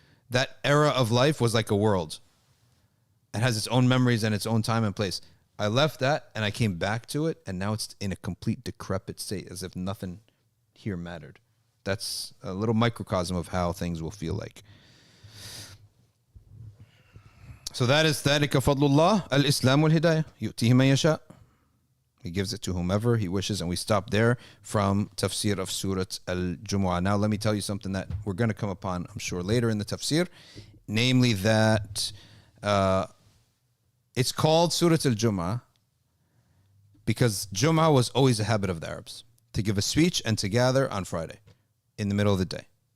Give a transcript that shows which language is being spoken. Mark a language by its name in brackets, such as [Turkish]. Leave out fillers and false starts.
[English] That era of life was like a world. It has its own memories and its own time and place. I left that and I came back to it, and now it's in a complete decrepit state, as if nothing here mattered. That's a little microcosm of how things will feel like. So that is [Arabic] ذَلِكَ فَضْلُ اللَّهِ الْإِسْلَامُ وَالْهِدَايَةِ يُؤْتِيهِ مَنْ يَشَاءُ. [English] He gives it to whomever he wishes, and we stop there from tafsir of Surat Al-Jumu'ah. Now let me tell you something that we're going to come upon, I'm sure, later in the tafsir, namely that it's called Surat Al-Jumu'ah because Jumu'ah was always a habit of the Arabs, to give a speech and to gather on Friday in the middle of the day.